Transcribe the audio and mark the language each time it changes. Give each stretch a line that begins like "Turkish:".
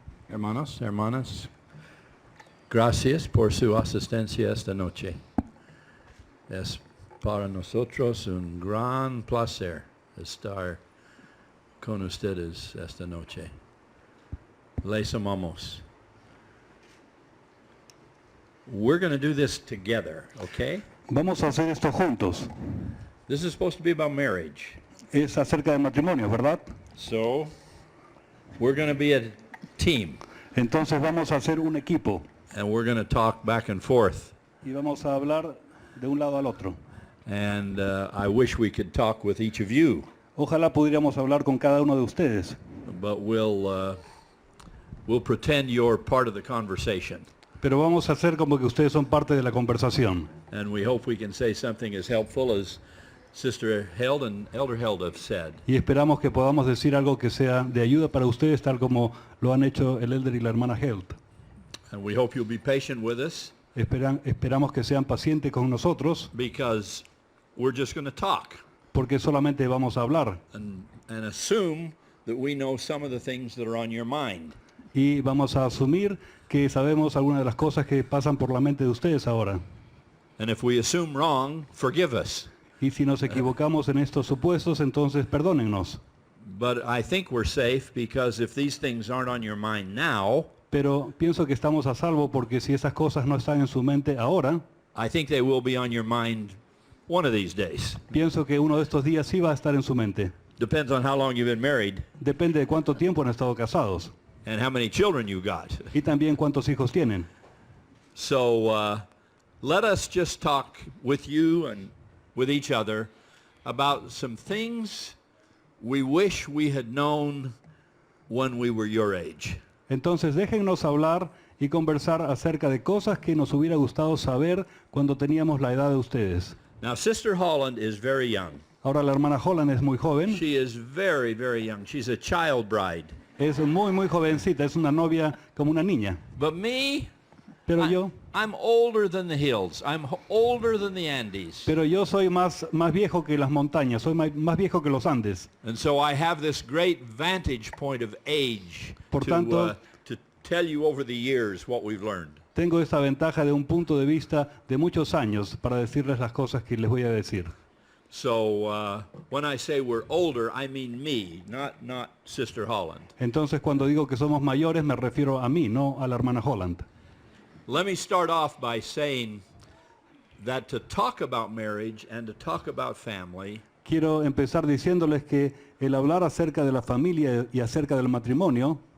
Spanish: Hermanos, hermanas, gracias por su asistencia esta noche. Es para nosotros un gran placer estar con ustedes esta noche. Les amamos.
English: We're going to do this together, okay?
Spanish: Vamos a hacer esto juntos.
English: This is supposed to be about marriage.
Spanish: Es acerca del matrimonio, ¿verdad?
English: So, we're going to be a team.
Spanish: Entonces vamos a hacer un equipo
English: And we're going to talk back and forth.
Spanish: y vamos a hablar de un lado al otro.
English: And I wish we could talk with each of you.
Spanish: Ojalá pudiéramos hablar con cada uno de ustedes,
English: But we'll pretend you're part of the conversation.
Spanish: pero vamos a hacer como que ustedes son parte de la conversación.
English: And we hope we can say something as helpful as Sister Held and Elder Held have said.
Spanish: Y esperamos que podamos decir algo que sea de ayuda para ustedes, tal como lo han hecho el Elder y la hermana Held.
English: And we hope you'll be patient with us
Spanish: Esperamos que sean pacientes con nosotros,
English: because we're just going to talk
Spanish: porque solamente vamos a hablar
English: and assume that we know some of the things that are on your mind.
Spanish: y vamos a asumir que sabemos algunas de las cosas que pasan por la mente de ustedes ahora.
English: And if we assume wrong, forgive us.
Spanish: Y si nos equivocamos en estos supuestos, entonces perdónennos.
English: But I think we're safe because if these things aren't on your mind now,
Spanish: Pero pienso que estamos a salvo porque si esas cosas no están en su mente ahora,
English: I think they will be on your mind one of these days.
Spanish: pienso que uno de estos días sí va a estar en su mente.
English: Depends on how long you've been married
Spanish: Depende de cuánto tiempo han estado casados
English: and how many children you got.
Spanish: y también cuántos hijos tienen.
English: So let us just talk with you and with each other about some things we wish we had known when we were your age.
Spanish: Entonces déjennos hablar y conversar acerca de cosas que nos hubiera gustado saber cuando teníamos la edad de ustedes.
English: Now, Sister Holland is very young.
Spanish: Ahora la hermana Holland es muy joven,
English: She is very, very young. She's a child bride.
Spanish: es muy jovencita, es una novia como una niña.
English: But me,
Spanish: Pero yo
English: I'm older than the hills. I'm older than the Andes.
Spanish: Pero yo soy más viejo que las montañas, soy más viejo que los Andes.
English: And so I have this great vantage point of age
Spanish: Por tanto,
English: to tell you over the years what we've learned.
Spanish: Tengo esta ventaja de un punto de vista de muchos años para decirles las cosas que les voy a decir.
English: So when I say we're older, I mean me, not Sister Holland.
Spanish: Entonces cuando digo que somos mayores me refiero a mí, no a la hermana Holland.
English: Let me start off by saying that to talk about marriage and to talk about family
Spanish: Quiero empezar diciéndoles que el hablar acerca de la familia y acerca del matrimonio